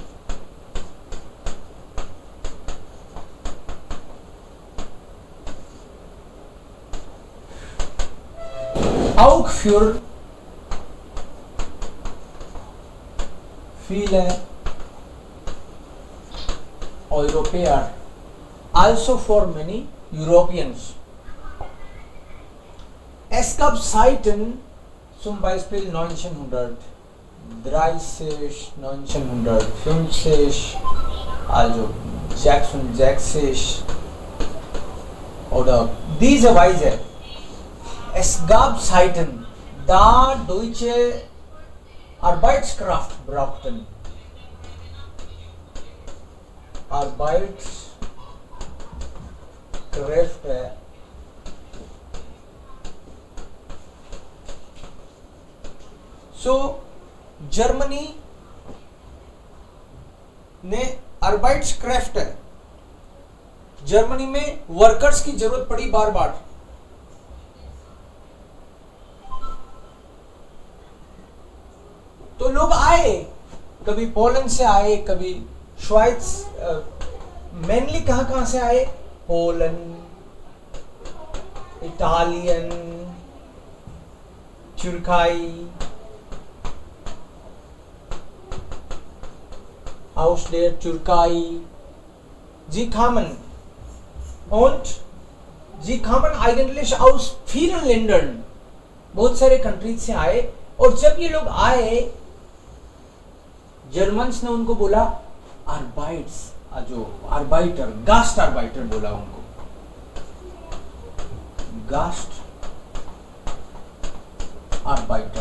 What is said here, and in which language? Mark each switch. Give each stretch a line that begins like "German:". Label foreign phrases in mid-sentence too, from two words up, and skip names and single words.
German: Auch für viele Europäer, also
English: for many Europeans.
German: Es gab Zeiten, zum Beispiel 1930, 1950, also 66 oder diese Weise. Es gab Zeiten, da deutsche Arbeitskraft brauchten. Arbeitskräfte. So,
Hindi: जर्मनी ने अर्बाइट्सक्राफ्ट है, जर्मनी में वर्कर्स की जरूरत पड़ी बार बार। तो लोग आए, कभी पोलैंड से आए, कभी श्वाइट्स, मेनली कहां से आए? पोलैंड, इटालियन, तुर्काई,
German: aus der Türkei, sie kamen und sie kamen eigentlich aus vielen Ländern,
Hindi: बहुत सारे कंट्रीज से आए। और जब ये लोग आए, जर्मन्स ने उनको बोला आर्बाइट्स, जो आर्बाइटर,
German: Gast Arbeiter
Hindi: बोला उनको,
German: Gast Arbeiter.